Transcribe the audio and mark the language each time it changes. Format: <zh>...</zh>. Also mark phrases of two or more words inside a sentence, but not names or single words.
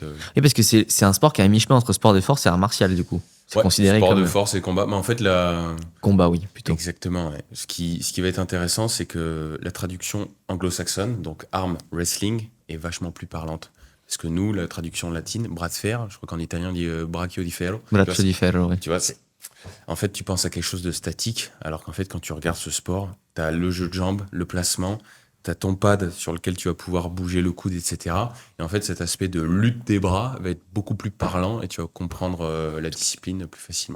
<fr>Et parce que c'est un sport qui a un mi-chemin entre sport de force et art martial, du coup. C'est considéré sport comme de force et combat. Mais en fait, combat, oui, plutôt. exactement. Ouais. Ce qui va être intéressant, c'est que la traduction anglo-saxonne, donc</fr> <en>arm wrestling,</en> <fr>est vachement plus parlante. Parce que nous, la traduction latine, bras de fer, je crois qu'en italien on dit</fr> <it>braccio di ferro. Braccio di ferro,</it> <fr>ouais. Tu vois, en fait, tu penses à quelque chose de statique, alors qu'en fait, quand tu regardes ce sport, t'as le jeu de jambes, le placement, t'as ton pad sur lequel tu vas pouvoir bouger le coude, etc. Et en fait, cet aspect de lutte des bras va être beaucoup plus parlant et tu vas comprendre la discipline plus facilement, quoi.</fr>